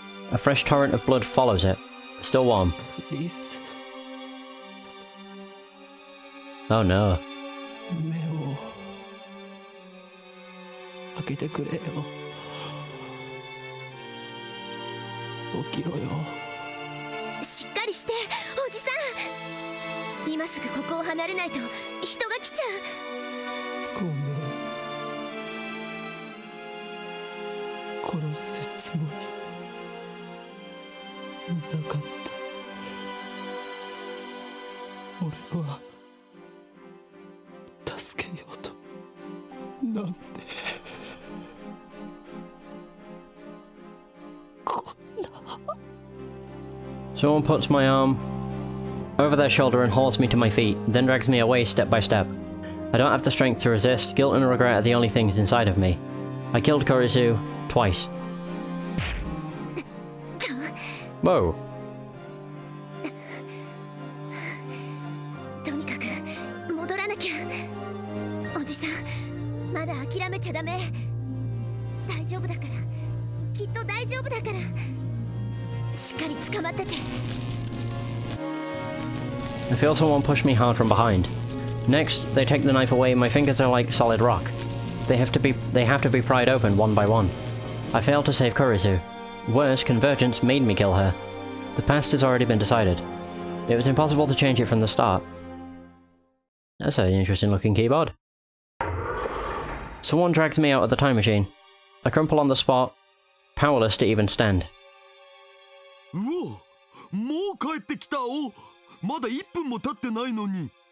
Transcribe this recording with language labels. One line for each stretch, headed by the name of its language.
English: A fresh torrent of blood follows it, still warm.
Japanese: クリス
English: Oh no.
Japanese: 目を開けてくれよ起きろよんしっかりしておじさん今すぐここを離れないと人が来ちゃうごめん殺すつもりなかった俺は助けようとなんでこんな
English: Someone puts my arm over their shoulder and hauls me to my feet, then drags me away step by step. I don't have the strength to resist. Guilt and regret are the only things inside of me. I killed Kurisu twice. Whoa.
Japanese: とにかく戻らなきゃおじさんまだ諦めちゃダメ大丈夫だからきっと大丈夫だからしっかり捕まってて
English: I feel someone push me hard from behind. Next, they take the knife away. My fingers are like solid rock. They have to be pried open one by one. I failed to save Kurisu. Worse, convergence made me kill her. The past has already been decided. It was impossible to change it from the start. That's an interesting looking keyboard. Someone drags me out of the time machine. I crumple on the spot, powerless to even stand.
Japanese: うお、もう帰ってきたお。まだ1分も経ってないのに。